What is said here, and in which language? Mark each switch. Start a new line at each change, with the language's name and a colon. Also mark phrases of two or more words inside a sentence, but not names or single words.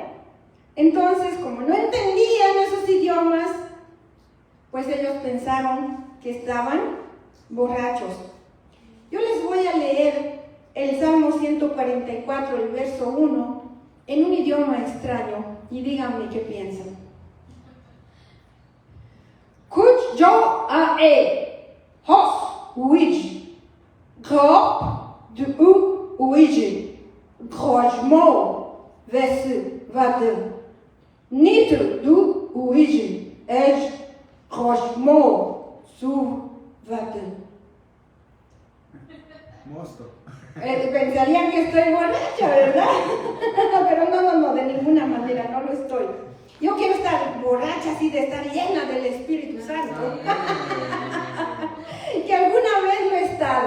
Spanish: Entonces, como no entendían esos idiomas, pues ellos pensaron que estaban borrachos. Yo les voy a leer el Salmo 144, el verso 1, en un idioma extraño, y díganme qué piensan. Kuch jo ae, hos uij, grop de uij, grojmo, vesu vade, nitr du uij, ej, grojmo, su vade. Mosto. Pensarían que estoy borracha, ¿verdad? Pero no, de ninguna manera, no lo estoy. Yo quiero estar borracha así, de estar llena del Espíritu Santo. Que alguna vez lo he estado.